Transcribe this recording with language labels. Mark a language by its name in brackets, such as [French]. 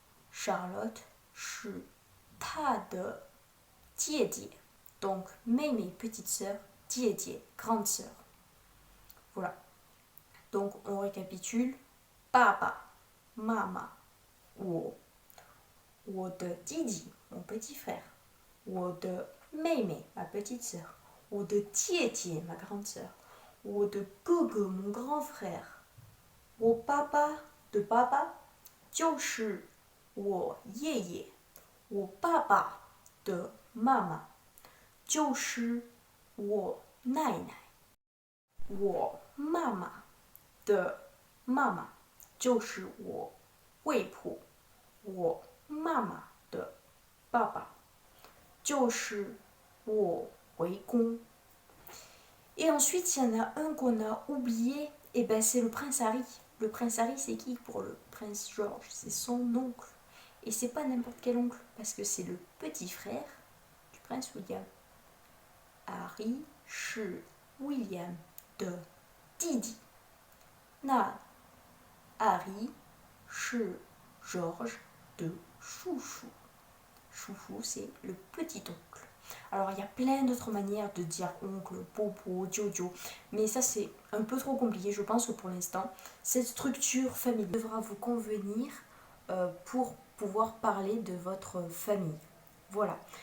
[Chinese] Charlotte 是她的姐姐. [French] Donc, Mémé, petite sœur, 姐姐, grande sœur. Voilà. Donc, on récapitule. Papa, maman, [Chinese] 我的弟弟, [French] mon petit frère. [Chinese] 我的妹妹, [French] ma petite sœur. [Chinese] 我的姐姐, [French] ma grande sœur. [Chinese] 我的哥哥, [French] mon grand frère. [Chinese] 我爸爸的爸爸就是我爷爷。我爸爸的妈妈就是我奶奶。我妈妈的妈妈就是我外婆。我妈妈的爸爸就是我外公。 [French] Et ensuite, il y en a un qu'on a oublié, et ben c'est le prince Harry. Le prince Harry, c'est qui pour le prince George? C'est son oncle. Et c'est pas n'importe quel oncle, parce que c'est le petit frère du prince William. [Chinese] Harry 是 William 的弟弟。那 Harry 是 George 的叔叔。 [French] Chouchou, c'est le petit oncle. Alors, il y a plein d'autres manières de dire oncle, popo, jojo, mais ça, c'est un peu trop compliqué. Je pense que pour l'instant, cette structure familiale devra vous convenir pour pouvoir parler de votre famille. Voilà.